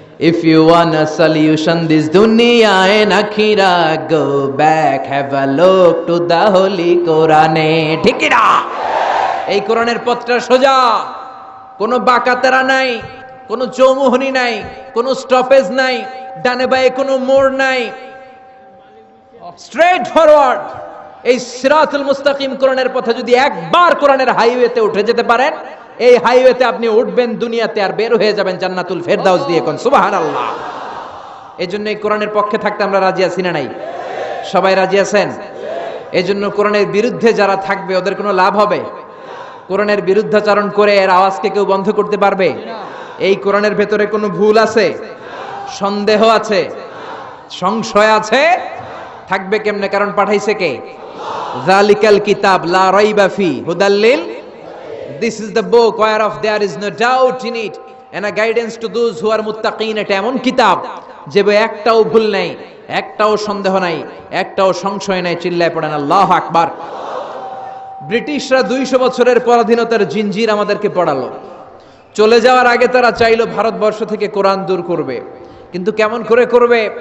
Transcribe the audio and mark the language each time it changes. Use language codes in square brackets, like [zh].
[en] If you want a solution this dunya and akhira, go back, have a look to the holy Quran. [bn] ঠিক কি না? এই কোরআনের পথটা সোজা, কোনো বাঁকাতেরা নাই, কোনো চৌমুহনী নাই, কোনো স্টপেজ নাই, ডানে বাঁয়ে কোনো মোড় নাই, [en] Straight forward. [bn] এই সিরাতুল মুস্তাকিম কোরআনের পথে যদি একবার কোরআনের হাইওয়েতে উঠে যেতে পারেন, এই হাইওয়েতে আপনি উঠবেন দুনিয়াতে আর বের হয়ে যাবেন জান্নাতুল ফেরদাউস দিয়ে। কোন সুবহানাল্লাহ। এজন্য এই কোরআনের পক্ষে থাকতে আমরা রাজি আছি না নাই? সবাই রাজি আছেন? এজন্য কোরআনের বিরুদ্ধে যারা থাকবে ওদের কোনো লাভ হবে? কোরআনের বিরুদ্ধাচরণ করে এর আওয়াজকে কেউ বন্ধ করতে পারবে? এই কোরআনের ভেতরে কোনো ভুল আছে? সন্দেহ আছে? সংশয় আছে? থাকবে কেমনে? কারণ পাঠাইছে কে? [ar] যালিকাল কিতাব লা রাইবা ফি হুদাল লিল। [en] This is the book whereof there is no doubt in it and a guidance to those who are muttaqin. [bn] এটা এমন কিতাব যে একটাও ভুল নাই, একটাও সন্দেহ নাই, একটাও সংশয় নাই। চিল্লায় পড়েন আল্লাহু আকবার। ব্রিটিশরা 200 বছরের পরাধীনতার জিঞ্জির আমাদেরকে পড়ালো। চলে যাওয়ার আগে তারা চাইলো ভারতবর্ষ থেকে কোরআন দূর করবে, কিন্তু কেমন করে করবে?